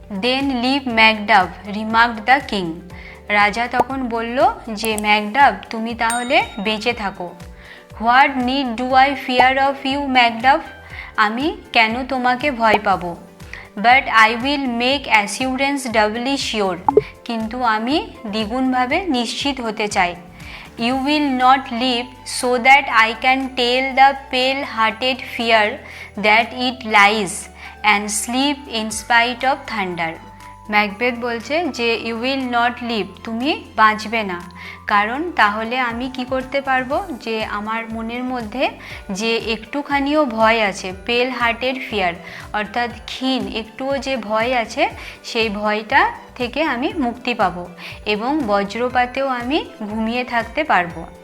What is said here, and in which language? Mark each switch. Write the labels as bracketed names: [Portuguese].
[English] Then live Macduff, remarked the king. [Bangla] রাজা তখন বলল যে ম্যাকডাফ তুমি তাহলে বেঁচে থাকো। [English] what need do I fear of you Macduff, [Bangla] আমি কেন তোমাকে ভয় পাবো। [English] but I will make assurance doubly sure, [Bangla] কিন্তু আমি দ্বিগুণভাবে নিশ্চিত হতে চাই। [English] You will not live so that I can tell the pale-hearted fear that it lies and sleep in spite of thunder. [Bangla] Macbeth বলছে যে [English] you will not live, [Bangla] তুমি বাঁচবে না, কারণ তাহলে আমি কি করতে পারবো যে আমার মনের মধ্যে যে একটুখানিও ভয় আছে, [English] pale hearted fear [Bangla] অর্থাৎ ক্ষীণ একটুও যে ভয় আছে সেই ভয়টা থেকে আমি মুক্তি পাবো এবং বজ্রপাতেও আমি ঘুমিয়ে থাকতে পারবো।